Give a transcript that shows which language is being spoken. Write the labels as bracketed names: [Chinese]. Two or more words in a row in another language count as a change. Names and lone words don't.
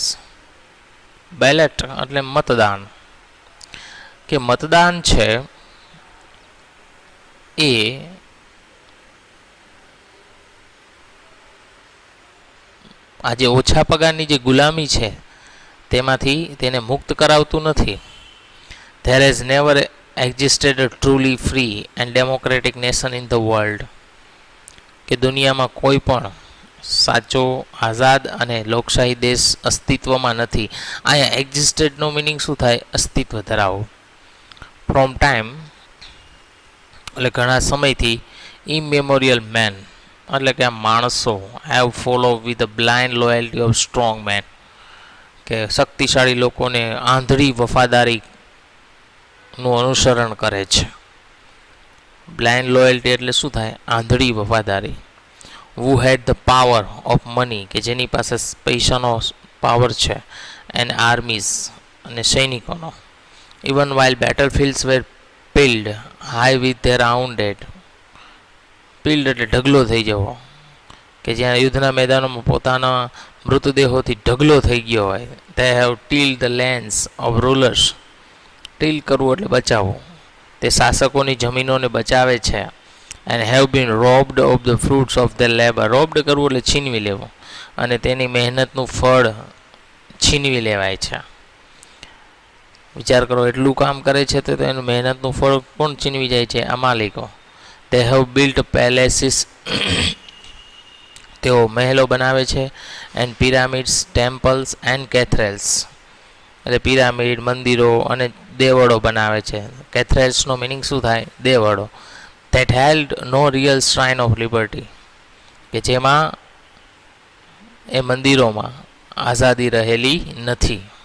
[Gujarati] બેલેટ એટલે મતદાન, કે મતદાન છે એ આજે ઓછા પગારની જે ગુલામી છે તેમાંથી તેને મુક્ત કરાવતું નથી. [English] there has never existed a truly free and democratic nation in the world, [Gujarati] કે દુનિયામાં કોઈ પણ સાચો આઝાદ અને લોકશાહી દેશ અસ્તિત્વમાં નથી. અહીંયા એક્ઝિસ્ટેડનો મિનિંગ શું થાય? અસ્તિત્વ ધરાવો. [English] from time [Gujarati] એટલે ઘણા સમયથી. [English] immemorial men [Gujarati] એટલે કે આ માણસો [English] have follow with a blind loyalty of strong men, [Gujarati] કે શક્તિશાળી લોકોને આંધળી વફાદારીનું અનુસરણ કરે છે. [English] blind loyalty [Gujarati] એટલે શું થાય? આંધળી વફાદારી. [English] who had the power of money, [Gujarati] કે જેની પાસે પૈસાનો પાવર છે. [English] and armies [Gujarati] અને સૈનિકોનો. [English] ઇવન while battlefields were filled high with their own dead, [Gujarati] ફિલ્ડ એટલે ઢગલો થઈ જવો, કે જ્યાં યુદ્ધના મેદાનોમાં પોતાના મૃતદેહોથી ઢગલો થઈ ગયો હોય. [English] they have tilled the lands of rulers, [Gujarati] ટીલ કરવું એટલે બચાવવું, તે શાસકોની જમીનોને બચાવે છે. [English] and have been robbed of the fruits of their labor, [Gujarati] robbed કરવું એટલે છીનવી લેવું, અને તેની મહેનતનું ફળ છીનવી લેવાય છે. વિચાર કરો, એટલું કામ કરે છે તો એનું મહેનતનું ફળ કોણ છીનવી જાય છે? આ માલિકો. [English] they have built palaces, [Gujarati] તેઓ મહેલો બનાવે છે. [English] and pyramids, temples and cathedrals, [Gujarati] એટલે પિરામિડ, મંદિરો અને દેવડો બનાવે છે. કેથેડ્રલ્સનો મિનિંગ શું થાય? દેવડો. [English] that held no real shrine of liberty, [Gujarati] કે જેમાં એ મંદિરોમાં આઝાદી રહેલી નથી.